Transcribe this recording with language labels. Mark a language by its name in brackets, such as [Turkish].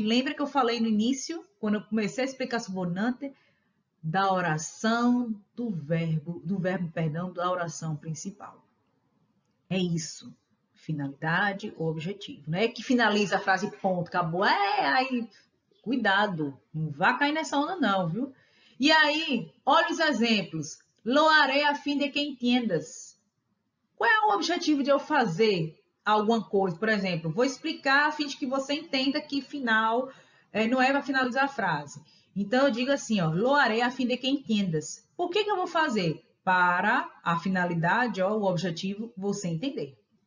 [Portuguese] Lembra que eu falei no início, quando eu comecei a explicar subordinante, da oração do verbo, da oração principal. É isso. Finalidade ou objetivo. Não é que finaliza a frase ponto, acabou. Aí, cuidado, não vá cair nessa onda não, viu? E aí, olha os exemplos. [Spanish] Lo haré a fim de que entiendas. [Portuguese] Qual é o objetivo de eu fazer alguma coisa? Por exemplo, vou explicar a fim de que você entenda que final não é para finalizar a frase. Então, eu digo assim, ó, [Spanish] lo haré a fim de que entiendas. [Portuguese] Por que eu vou fazer? Para a finalidade, ó, o objetivo, você entender.